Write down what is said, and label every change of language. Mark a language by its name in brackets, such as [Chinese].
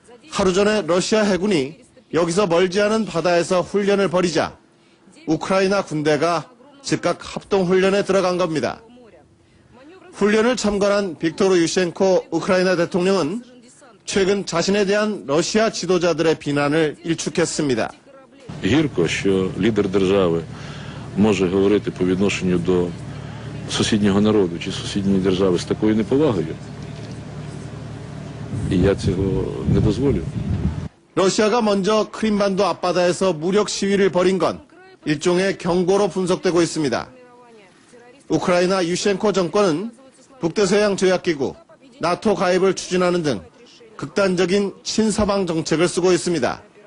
[Korean] 하루 전에 러시아 해군이 여기서 멀지 않은 바다에서 훈련을 벌이자 우크라이나 군대가 즉각 합동훈련에 들어간 겁니다. 훈련을 참관한 빅토르 유셴코 우크라이나 대통령은 최근 자신에 대한 러시아 지도자들의 비난을 일축했습니다. [Ukrainian] Гірко, що лідер держави може говорити по відношенню до сусіднього народу чи сусідньої держави з такою неповагою. І я цього не дозволю. [Korean] 러시아가 먼저 크림반도 앞바다에서 무력 시위를 벌인 건 일종의 경고로 분석되고 있습니다. 우크라이나 유셴코 정권은 북대서양 조약기구, 나토 가입을 추진하는 등 극단적인 친서방 정책을 쓰고 있습니다.